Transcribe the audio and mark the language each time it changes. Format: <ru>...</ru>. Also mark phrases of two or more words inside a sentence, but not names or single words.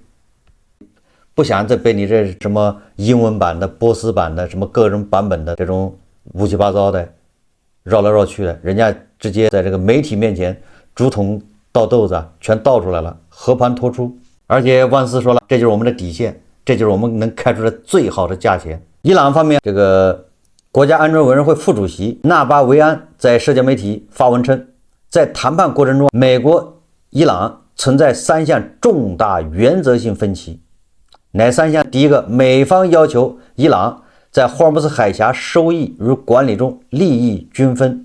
<zh>不想再被你這什麼英文版的、波斯版的、什麼各種版本的這種烏七八糟的繞來繞去的，人家直接在這個媒體面前竹筒倒豆子全倒出來了，和盘托出。而且万斯说了，这就是我们的底線，這就是我們能開出的最好的價錢。伊朗方面，這個國家安全委員會副主席納巴維安在社交媒體發文稱，在談判過程中，美國、伊朗存在3項重大原則性分歧。哪3項？第一個，美方要求伊朗在霍爾木茲海峽收益與管理中利益均分。</zh>